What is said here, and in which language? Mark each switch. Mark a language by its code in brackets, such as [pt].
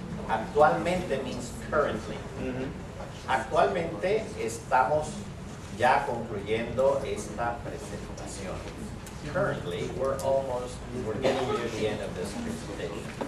[en] Actualmente means currently. [es] Actualmente estamos ya concluyendo esta presentación. [en] Currently, we're getting near the end of this presentation.